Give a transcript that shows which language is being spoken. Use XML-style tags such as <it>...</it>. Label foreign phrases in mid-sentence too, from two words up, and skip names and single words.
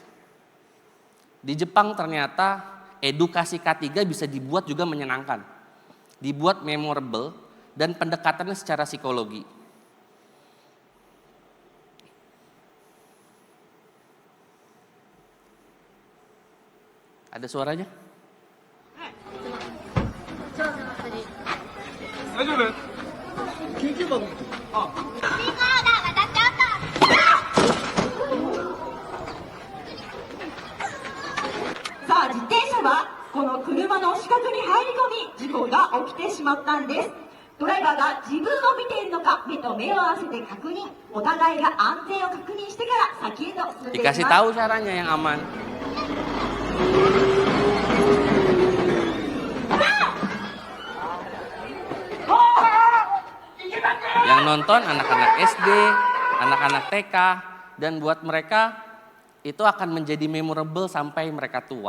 <id>Di Jepang ternyata edukasi K3 bisa dibuat juga menyenangkan. Dibuat memorable dan pendekatannya secara psikologi. Ada suaranya?</id> <ja>Saあ、自転車はこの車の死角に入り込み事故が起きてしまったんです。ドライバーが自分を見ているのか目と目を合わせて確認、お互いが安全を確認してから先へと進んでいきます。</ja> <id>Dikasih tahu caranya yang aman. Yang nonton anak-anak SD, anak-anak TK, dan buat mereka itu akan menjadi memorable sampai mereka tua.</id>